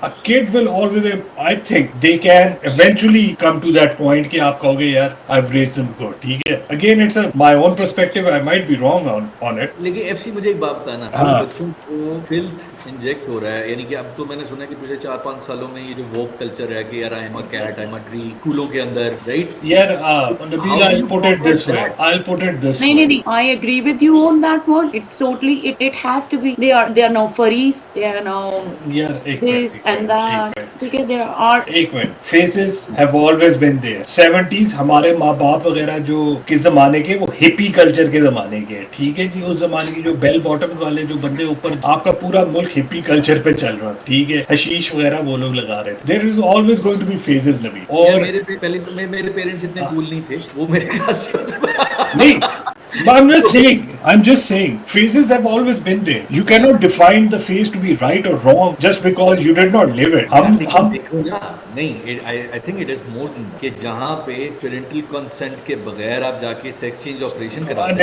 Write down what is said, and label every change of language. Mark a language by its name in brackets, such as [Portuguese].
[English] a kid will always, I think they can eventually come to that point [Hindi] कि आप कहोगे यार [English] I have raised them good, ठीक है। Again it's my own perspective, I might be wrong on it. [Hindi] लेकिन FC मुझे एक बात बताना, हाँ। बच्चों को फिल्थ इंजेक्ट हो रहा है, यानी कि अब तो मैंने सुना कि पिछले 4-5 सालों में ये जो वोक कल्चर है कि यार [English] I am a cat, I am a tree, [Hindi] स्कूलों के अंदर, राइट? [English] यार Nabeel, I'll put it this way, I'll put it this way. नहीं, I agree with you on that one. It's totally, it has to be. They are now furries. They are now [Hindi] यार एक [English] this and that. ठीक है, there are. [Hindi] एक minute, [English] Phases have always been there. [Hindi] 70s हमारे माँ बाप वगैरह जो किस जमाने के, वो हिपी कल्चर के जमाने के, ठीक है जी। उस जमाने की जो बेल बॉटम्स वाले जो बंदे, ऊपर आपका पूरा मुल्क हिपी कल्चर पे चल रहा था, ठीक है, हशीश वगैरह वो लोग लगा रहे थे। [English] There is always going to be phases Nabi. [Hindi] और मेरे पेरेंट्स इतने कूल नहीं थे, वो मेरे ख्याल से [English] नहीं, but I'm not saying, I'm just saying phases have always been there. You cannot define the phase to be right or wrong just because you did not live it. [Hindi] हम देखो ना, नहीं, [English] I think it is more than [Hindi] कि जहाँ पे parental consent के बगैर आप जाके सेक्स चेंज ऑपरेशन करा सकते